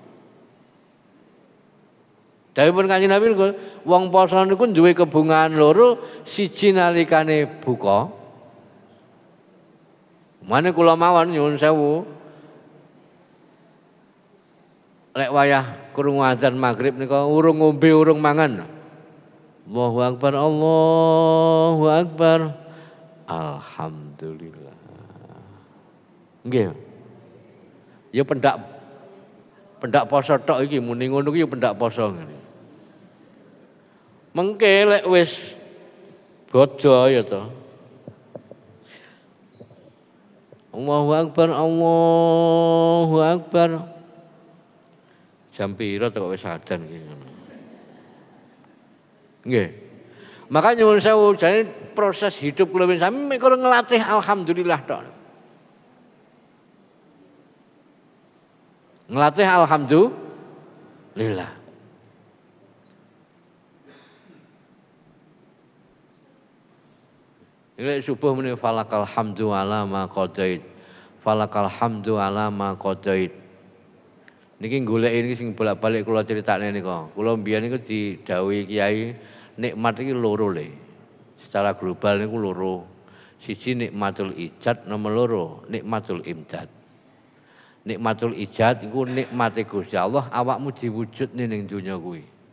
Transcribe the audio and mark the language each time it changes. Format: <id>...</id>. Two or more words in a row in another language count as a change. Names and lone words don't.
<jv>Dawuhipun Kanjeng Nabi niku wong poso niku duwe kebungaan loro, siji nalikane buka. Mane kula mawon nyuwun sewu. Lek wayah krungu adzan magrib nika urung ngombe urung mangan.</jv> <ar>Allahu akbar, Allahu akbar.</ar> <jv>Alhamdulillah. Nggih. Ya pendak poso tok iki muni ngono iki ya pendak poso ngene. Mengke lek wis bodho ya to.</jv> <ar>Allahu akbar, Allahu akbar.</ar> <jv>Jam pira to kok wis adzan iki ngono. Nggih. Maka nyuwun sewu jane proses hidup kula sami mek ngelatih alhamdulillah tok. Ngelatih alhamdulillah. Ini subuh muni</jv> <ar>falakal hamdu ala ma qadait. Falakal hamdu ala ma qadait.</ar> <jv>Niki golek iki sing bolak-balik kula critakne nika. Kula mbiyen niku didhawuhi kiai nikmat iki loro le. Secara global niku loro. Siji</jv> <ar>nikmatul ijad,</ar> <jv>nomor loro</jv> <ar>nikmatul imdad. Nikmatul ijad</ar> <jv>iku nikmate Gusti Allah awakmu diwujudne ning donya kuwi.</jv>